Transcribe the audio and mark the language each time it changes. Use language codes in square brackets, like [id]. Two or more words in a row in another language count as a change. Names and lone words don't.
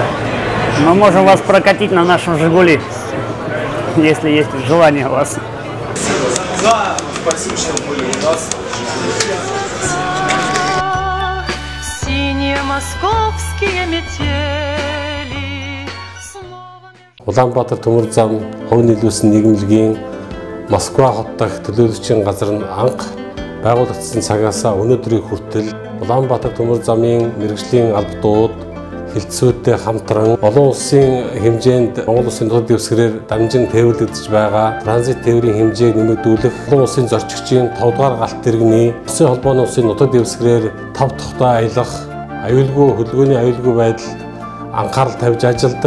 [ru] Мы можем вас прокатить на нашем «Жигули», если есть желание у вас. Да, спасибо, что были у нас. Синие московские метели. [mn] Улаанбаатар төмөр зам хувь нийлүүлсэн нийгэмлэгийн Москва хот дахь төлөөлөгчийн газар нь анх байгуулагдсан цагаас өнөөдрийн хүртэл Улаанбаатар төмөр замын мэргэжлийн албадууд хилцүүтэй хамтран олон улсын хэмжээнд Монгол улсын нутаг дэвсгэрээр дамжин тээвэрлэгдэж байгаа транзит тээврийн хэмжээг нэмэгдүүлэх олон улсын зорчигчийн 5 дугаар галт тэрэгний Улсын холбооны улсын нутаг дэвсгэрээр 5 тухтай аялах, аюулгүй хөдөлгөөний аюулгүй байдал анхаарал тавьж ажилладаг.